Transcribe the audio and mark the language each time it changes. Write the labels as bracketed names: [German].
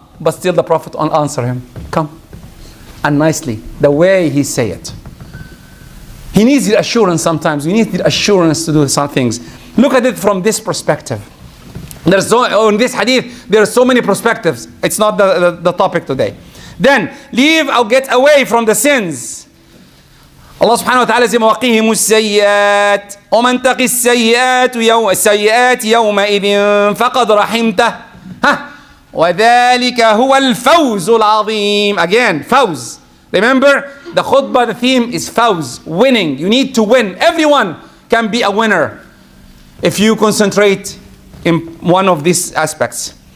[English] But still the Prophet answer him, "Come." And nicely, the way he say it. He needs the assurance sometimes. We need the assurance to do some things. Look at it from this perspective. In this hadith, there are so many perspectives. It's not the topic today. Then, leave or get away from the sins. [Arabic] Allah subhanahu wa ta'ala says, وَقِهِمُ السَّيِّئَاتِ وَمَنْ تَقِ السَّيِّئَاتِ يَوْمَئِذٍ فَقَدْ رَحِمْتَهُ وَذَلِكَ هُوَ الْفَوْزُ الْعَظِيمُ. [English] Again, fawz. Remember, the khutbah, the theme is fawz, winning. You need to win. Everyone can be a winner if you concentrate in one of these aspects.